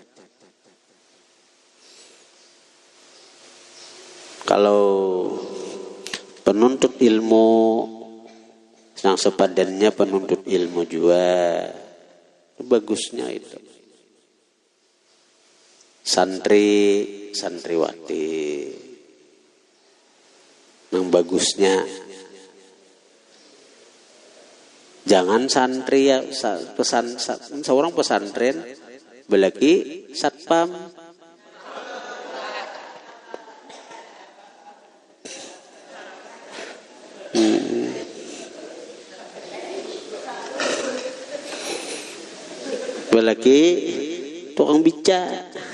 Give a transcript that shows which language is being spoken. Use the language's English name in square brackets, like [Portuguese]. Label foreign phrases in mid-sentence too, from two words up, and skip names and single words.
[Indonesian] Kalau penuntut ilmu, yang sepadannya penuntut ilmu juga, bagusnya itu. Santri, santriwati, yang bagusnya. [Banjar] Jangan santri ya seorang pesantren belaki satpam. Belaki tukang bicara.